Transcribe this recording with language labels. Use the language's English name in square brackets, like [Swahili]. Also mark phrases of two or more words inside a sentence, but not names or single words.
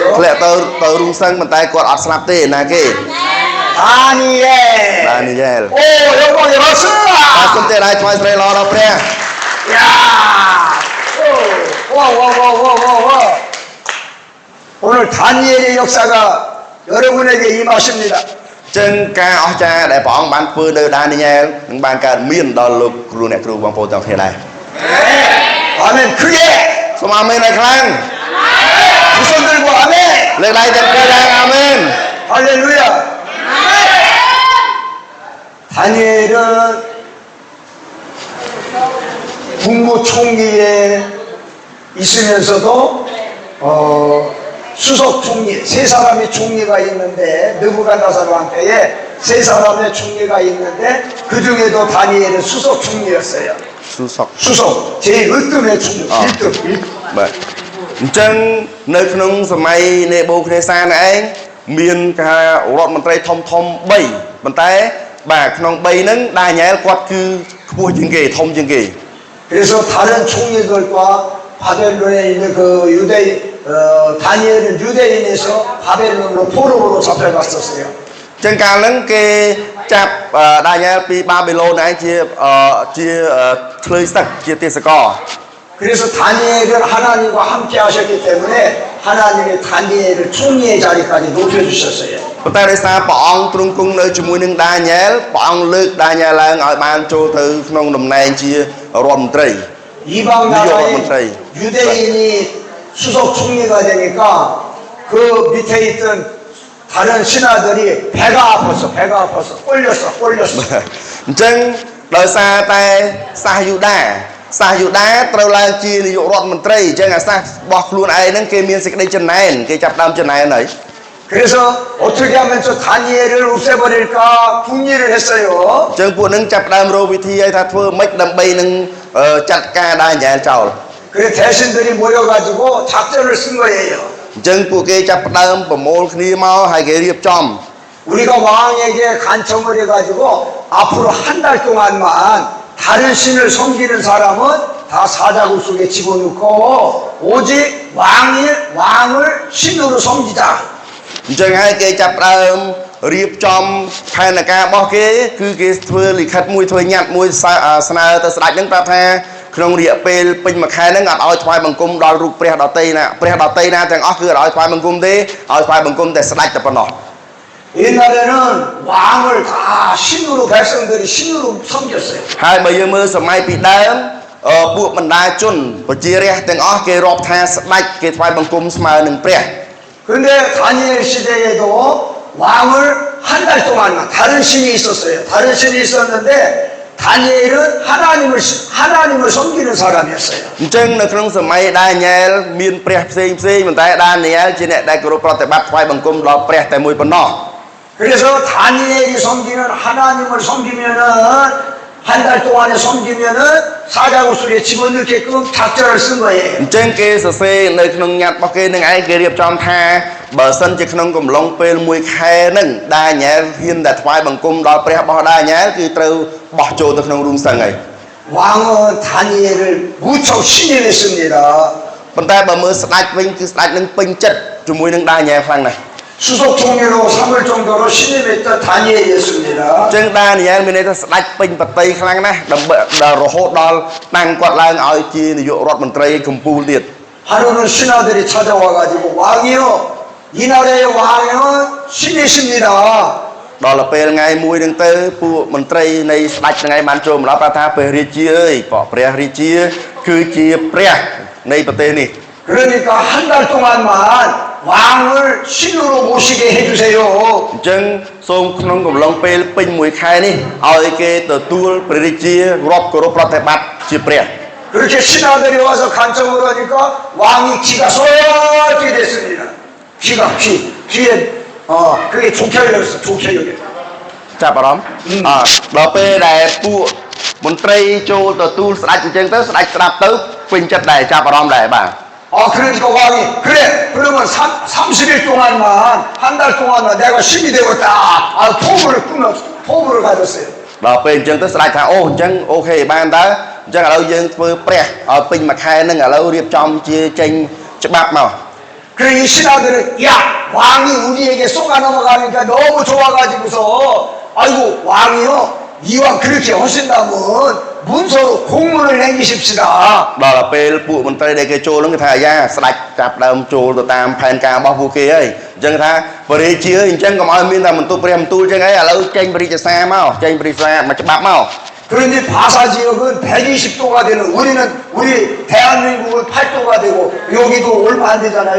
[Khmer] ធ្លាក់ទៅរូងសឹងប៉ុន្តែគាត់អត់ស្លាប់ទេណាគេ [Korean] 다니엘. [Khmer] ដានីយ៉ែល [Korean] 오, 영광의 박수! [Khmer] អរគុណទេដែរថ្វាយស្រីល្អដល់ព្រះ [Korean] 야! 와, 와, 와, 와, 와, 와. 오늘 다니엘의 역사가 여러분에게 임하십니다. [Khmer] ចឹងការអស្ចារ្យដែលព្រះអង្គបានធ្វើនៅដានីយ៉ែលនឹងបានកើតមានដល់លោកគ្រូអ្នកគ្រូបងប្អូនទាំងគ្នាដែរ [Korean] 아멘. 크게! [Khmer] សូមអាមែនឲ្យខ្លាំង [Korean] 두 손 들고 아멘! [Khmer] លើកដៃទាំងពីរឡើងអាមែន [Korean] 할렐루야! 다니엘은 국무총리에 있으면서도 수석 총리, 세 사람의 총리가 있는데 느부갓네살 왕때에 세 사람의 총리가 있는데 그 중에도 다니엘은 수석 총리였어요. [Khmer] ស៊ូសុក [Korean] 수석, 제일 으뜸의 총리, 1등. [Khmer] បាទអញ្ចឹងនៅក្នុងសម័យនេបូខនេសានឯងមានការរដ្ឋមន្ត្រីធំ3ប៉ុន្តែបាទក្នុង3ហ្នឹងដានីយ៉ែលគាត់គឺខ្ពស់ជាងគេធំជាងគេ [Korean] 그래서 다른 총리들과 바벨론에 있는 그 다니엘은 유대인에서 바벨론으로 포로로 잡혀갔었어요. [Khmer] អញ្ចឹងកាលហ្នឹងគេចាប់ដានីយ៉ែលពីបាប៊ីឡូនឯងជាឆ្លើយសឹកជាទេសកល [Korean] 그래서 다니엘은 하나님과 함께 하셨기 때문에 하나님이 다니엘을 총리의 자리까지 높여주셨어요. [Khmer] ប៉ុន្តែដោយសារព្រះអង្គទ្រង់គង់នៅជាមួយនឹងដានីយ៉ែលព្រះអង្គលើកដានីយ៉ែលឡើងឲ្យបានចូលទៅក្នុងតំណែងជារដ្ឋមន្ត្រី [Korean] 이방 나라의 유대인이 수석 총리가 되니까 그 밑에 있던 다른 신하들이 배가 아팠어. 꼴렸어. [Khmer] អញ្ចឹងដោយសារតែសាសយូដាត្រូវឡើងជានាយករដ្ឋមន្ត្រីអញ្ចឹងអាសាសរបស់ខ្លួនឯងហ្នឹងគេមានសេចក្តីចំណែនគេចាប់ដើមចំណែនហើយ [Korean] 그래서 어떻게 하면 저 다니엘을 없애버릴까 궁리를 했어요. [Khmer] អញ្ចឹងពួកនឹងចាប់ដើមរកវិធីឲ្យថាធ្វើម៉េចដើម្បីនឹងចាត់ការដានីយ៉ែលចោល [Korean] 그래 대신들이 모여가지고 작전을 쓴 거예요. [Khmer] អញ្ចឹងពួកគេចាប់ដើមប្រមូលគ្នាមកហើយគេរៀបចំ [Korean] 우리가 왕에게 간청을 해가지고 앞으로 한 달 동안만 다른 신을 섬기는 사람은 다 사자굴 속에 집어넣고 오직 왕을 신으로 섬기자. [Khmer] អញ្ចឹងហើយគេចាប់ដើមរៀបចំផែនការរបស់គេគឺគេធ្វើលិខិតមួយធ្វើញត្តិមួយស្នើទៅស្ដេចនឹងប្រាប់ថាក្នុងរយៈពេលពេញមួយខែហ្នឹងអត់ឲ្យថ្វាយបង្គំដល់រូបព្រះដតីណាទាំងអស់គឺអត់ឲ្យថ្វាយបង្គំទេឲ្យថ្វាយបង្គំតែស្ដេចតែប៉ុណ្ណោះ [Korean] 옛날에는 왕을 다 신으로 백성들이 신으로 섬겼어요. [Khmer] ហើយបើយើងមើលសម័យពីដើមពួកបណ្ដាជនប្រជារាស្ត្រទាំងអស់គេរាប់ថាស្ដេចគេថ្វាយបង្គំស្មើនឹងព្រះ [Korean] 그런데 다니엘 시대에도 왕을 한 달 동안만 다른 신이 있었어요. 다른 신이 있었는데 다니엘은 하나님을 섬기는 사람이었어요. [Khmer] អញ្ចឹងនៅក្នុងសម័យដានីយ៉ែលមានព្រះផ្សេងប៉ុន្តែដានីយ៉ែលជាអ្នកដែលគោរពប្រតិបត្តិថ្វាយបង្គំដល់ព្រះតែមួយប៉ុណ្ណោះ [Korean] 그래서 다니엘이 섬기는 하나님을 섬기면은 한 달 동안에 섬기면은 사자굴 속에 집어넣게끔 작전을 쓴 거예요. [Khmer] អញ្ចឹងគេសរសេរនៅក្នុងញត្តិរបស់គេនឹងឯងគេរៀបចំថាបើសិនជាក្នុងកំឡុងពេលមួយខែហ្នឹងដានីយ៉ែលហ៊ានតែថ្វាយបង្គំដល់ព្រះរបស់ដានីយ៉ែលគឺត្រូវបោះចូលទៅក្នុងរូងសឹងហើយ [Korean] 왕은 다니엘을 무척 신임했습니다. [Khmer] ប៉ុន្តែបើមើលស្ដេចវិញគឺស្ដេចនឹងពេញចិត្តជាមួយនឹងដានីយ៉ែលខ្លាំងណាស់ [Korean] 수석 총리로 삼을 정도로 신임했던 다니엘이었습니다. [Khmer] អញ្ចឹងដានីយ៉ែលមានន័យថាស្ដេចពេញបតីខ្លាំងណាស់ដើម្បីរហូតដល់តាំងគាត់ឡើងឲ្យជានាយករដ្ឋមន្ត្រីកំពូលទៀត [Korean] 하루는 신하들이 찾아와가지고 왕이요 이 나라의 왕은 신이십니다. [Khmer] ដល់ពេលថ្ងៃមួយហ្នឹងទៅពួកមន្ត្រីនៃស្ដេចថ្ងៃបានចូលមកដល់ប្រាប់ថាព្រះរាជាអើយព្រះរាជាគឺជាព្រះនៃប្រទេសនេះ [Korean] 그러니까 한 달 동안만 왕을 신으로 모시게 해주세요. [Khmer] អញ្ចឹងសូមក្នុងកំឡុងពេលពេញមួយខែនេះឲ្យគេទទួលព្រះរាជារាប់គោរពប្រតិបត្តិជាព្រះ [Korean] 그렇게 신하들이 와서 간청을 하니까 왕이 귀가 솔깃 됐습니다. 귀에 그게 좋게 열렸어. 좋게 열렸어. [Khmer] ចាប់អារម្មណ៍ដល់ពេលដែលពួកមន្ត្រីចូលទទួលស្ដេចអញ្ចឹងទៅស្ដេចស្ដាប់ទៅពេញចិត្តដែរចាប់អារម្មណ៍ដែរបាទ [Korean] 그러니까 왕이 그래 그러면 30일 동안만 한 달 동안만 내가 신이 되었다. 포부를 가졌어요. [Khmer] ដល់ពេលអញ្ចឹងទៅស្ដេចថាអូអញ្ចឹងអូខេបានតើអញ្ចឹងឥឡូវយើងធ្វើព្រះឲ្យពេញមួយខែហ្នឹងឥឡូវរៀបចំជាចេញច្បាប់មក [Korean] 그래 이 신하들은 야 왕이 우리에게 쏘가 넘어가니까 너무 좋아가지고서 아이고 왕이요 이왕 그렇게 하신다면 문서로 공문을 남기십시다. [Khmer] ដល់ពេលពួកមន្ត្រីដែលគេចូលហ្នឹងគេថាយ៉ាស្ដេចចាប់ដើមចូលទៅតាមផែនការរបស់ពួកគេហើយអញ្ចឹងថាព្រះរាជាអញ្ចឹងកុំឲ្យមានតែបន្ទូលព្រះបន្ទូលអញ្ចឹងឯងឥឡូវចេញព្រះរាជសារមកចេញព្រះរាជសារមកច្បាប់មក [Korean] 그런데 바사 지역은 120도가 되는 우리 대한민국은 8도가 되고 여기도 얼마 안 되잖아요.